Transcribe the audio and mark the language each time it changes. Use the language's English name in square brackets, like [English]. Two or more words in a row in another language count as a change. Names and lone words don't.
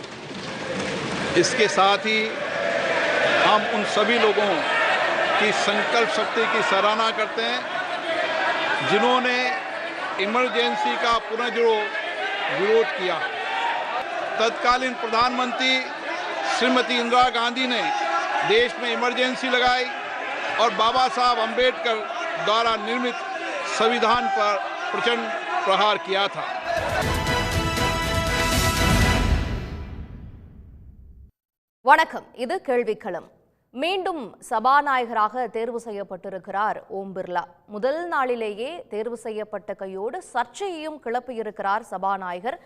[Hindi] इसके साथ ही हम उन सभी लोगों की संकल्प शक्ति की सराहना करते हैं जिन्होंने इमरजेंसी का पुनर्जुड़ो विरोध किया। तत्कालीन प्रधानमंत्री श्रीमती इंदिरा गांधी ने देश में इमरजेंसी लगाई और बाबा साहब अंबेडकर द्वारा निर्मित संविधान पर प्रचंड प्रहार किया था। [Tamil] வணக்கம், இது கேள்விக்களம். மீண்டும் சபாநாயகராக தேர்வு செய்யப்பட்டிருக்கிறார் ஓம் பிர்லா. முதல் நாளிலேயே தேர்வு செய்யப்பட்ட கையோடு சர்ச்சையையும் கிளப்பியிருக்கிறார் சபாநாயகர்.